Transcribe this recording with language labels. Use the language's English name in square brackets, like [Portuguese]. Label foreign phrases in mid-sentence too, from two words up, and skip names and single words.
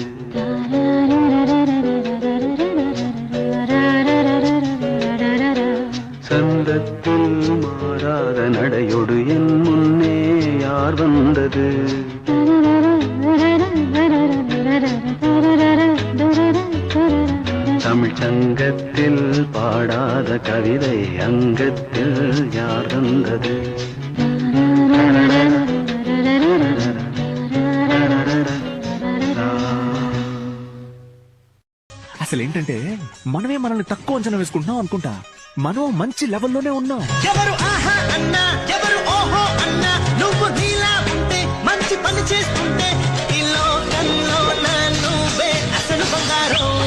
[Tamil] சந்தத்தில் மாறாத நடையொடு என் முன்னே யார் வந்தது? தமிழ் சங்கத்தில் பாடாத கவிதை அங்கத்தில் யார் தந்தது? [Telugu] అసలేంటంటే మనమే మనల్ని తక్కువ అంచనా వేసుకుంటున్నాం అనుకుంటా. మనం మంచి లెవెల్లోనే ఉన్నాం. ఎవరు ఆహా అన్నా, ఎవరు ఓహో అన్నా, నువ్వు నీలా ఉంటే మంచి పని చేస్తుంటే ఈ లోకంలో నువ్వే అసలు బంగారం.